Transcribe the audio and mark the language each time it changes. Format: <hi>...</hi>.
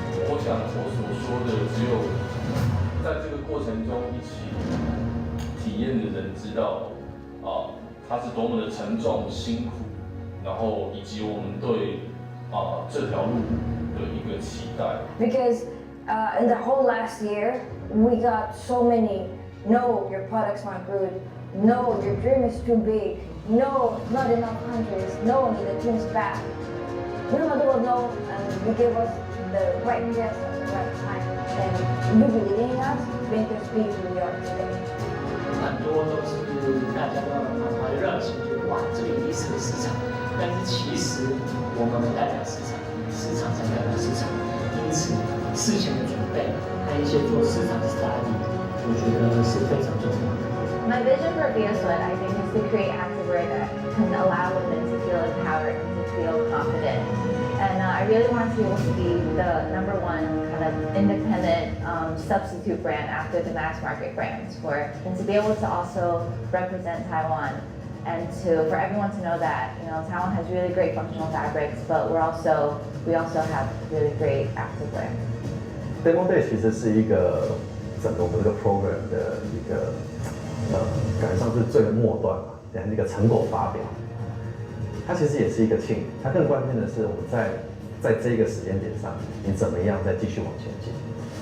<zh>我想我所说的，只有在这个过程中一起体验的人知道，它是多么的沉重辛苦，然后以及我们对这条路的一个期待。</zh> <en>Because in the whole last year, we got so many. No, your products aren't good. No, your dream is too big. No, not enough countries. No, the team's back. No matter what, no, and you give us the right yes at the right time. And you believe in us, make us be who we are today.</en> <zh>很多都是大家都满怀热情，就哇，这个一定是个市场。但是其实我们代表市场，市场才代表市场。因此，事前的准备和一些做市场的 study。我觉得是非常重要的。</zh> <en>My vision for VSLIT, I think, is to create access word that can allow women to feel empowered and to feel confident. And I really want to be able to be the #1 kind of independent substitute brand after the mass market brands, and to be able to also represent Taiwan, and for everyone to know that Taiwan has really great functional fabrics, but we also have really great activewear.</en> <zh>DemoDay 其实是一个整个我们这个 program 的一个感觉上是最末端嘛，等一个成果发表。它其实也是一个庆，它更关键的是我们在这个时间点上，你怎么样再继续往前进。</zh>